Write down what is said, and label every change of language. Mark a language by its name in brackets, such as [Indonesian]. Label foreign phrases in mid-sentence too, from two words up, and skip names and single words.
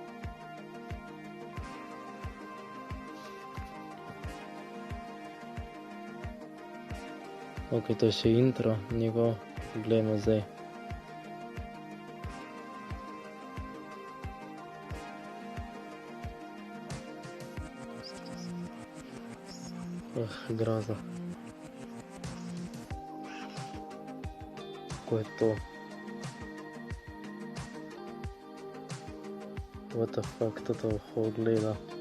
[Slovenian] Ok, to je še intro njegov, pogledamo zdaj. Groza. Kako je to? [English] What the fuck, [Slovenian] toto ho gleda.